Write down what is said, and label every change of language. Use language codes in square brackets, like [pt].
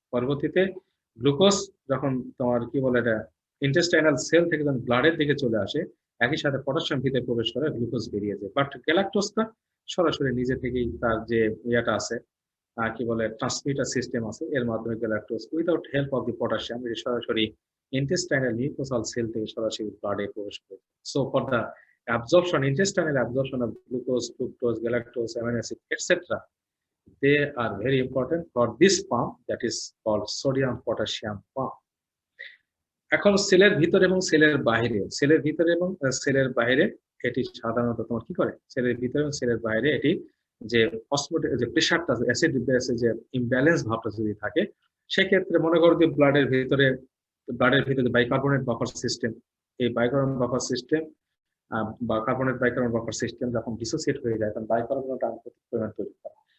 [bn] পরবর্তীতে গ্লুকোজ যখন তোমার কি বলে এটা ইন্টেস্টাইনাল সেল থেকে যখন ব্লাডের দিকে চলে আসে, একই সাথে পটাশিয়াম ভিতরে প্রবেশ করে, গ্লুকোজ বেরিয়ে যায়। বাট গ্যালাক্টোজটা সরাসরি নিজে থেকেই তার যে ইয়েটা আছে, কি বলে ট্রান্সমিটার সিস্টেম আছে, এর মাধ্যমে galactose without help of the potassium এটি সরাসরি ইন্টেস্টাইনাল মিউকোসাল সেল থেকে সরাসরি ব্লাডে প্রবেশ করে। [en] So for the absorption, intestinal absorption of glucose, fructose, galactose, amino acid, etc., they are very important for this pump that is called sodium potassium pump. [bn] এখন সেলের ভিতরে এবং সেলের বাইরে, সেলের ভিতরে এবং সেলের বাইরে এটি সাধারণত তোমার কি করে, সেলের ভিতরে এবং সেলের বাইরে এটি যে অসমোটিক যে প্রেশারটা, অ্যাসিড বেসে যে ইমব্যালেন্স ভাবটা যদি থাকে, সেক্ষেত্রে মনে করো যে ব্লাডের ভিতরে বাইকার্বনেট বাফার সিস্টেম, এই বাইকার্বনেট বাফার সিস্টেম বা কার্বনেট বাইকার্বনেট বাফার সিস্টেম যখন ডিসোসিয়েট হয়ে যায়, তখন বাইকার্বনেট আনুপাতিক পরিমাণ তৈরি করে।